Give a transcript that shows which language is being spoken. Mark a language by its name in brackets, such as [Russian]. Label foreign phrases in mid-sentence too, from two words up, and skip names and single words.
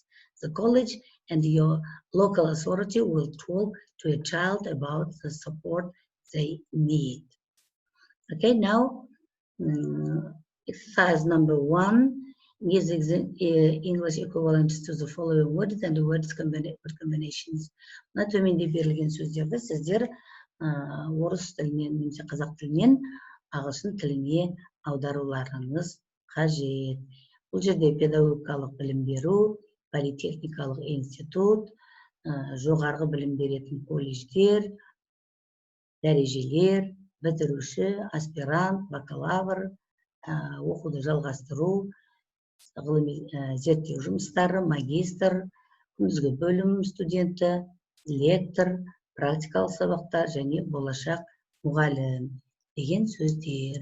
[English] The college and your local authority will talk to a child about the support they need. Okay, now exercise number 1 gives English equivalents to the following words and the words combinations. [Kazakh] Мына төменде берілген сөздерді сіздер орыс тілінен немесе қазақ тілінен ағылшын тіліне аударуларыңыз қажет. Бұл жерде педагогикалық білім беру, политехникалық институт, жоғарғы білім беретін колледждер, дәрежелер, бітіруші, аспирант, бакалавр, оқуды жалғастыру, ғылыми зерттеу жұмыстары, магистр, күндізгі бөлім студенті, лектор, практикалық сабақтар және болашақ мұғалім деген сөздер.